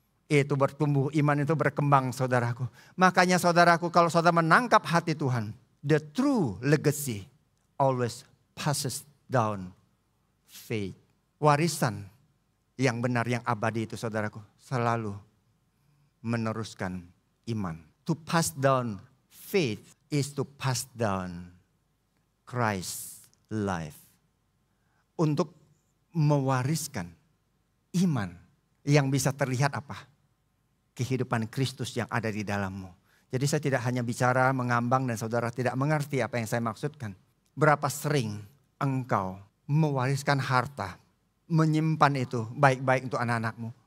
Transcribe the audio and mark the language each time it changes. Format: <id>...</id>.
<id>Itu bertumbuh, iman itu berkembang saudaraku. Makanya saudaraku kalau saudara menangkap hati Tuhan.</id> <en>The true legacy always passes down faith.</en> <id>Warisan yang benar, yang abadi itu saudaraku. Selalu meneruskan iman.</id> <en>To pass down faith is to pass down Christ's life.</en> <id>Untuk mewariskan iman yang bisa terlihat apa? Kehidupan Kristus yang ada di dalammu. Jadi saya tidak hanya bicara mengambang dan saudara tidak mengerti apa yang saya maksudkan. Berapa sering engkau mewariskan harta, menyimpan itu baik-baik untuk anak-anakmu.</id>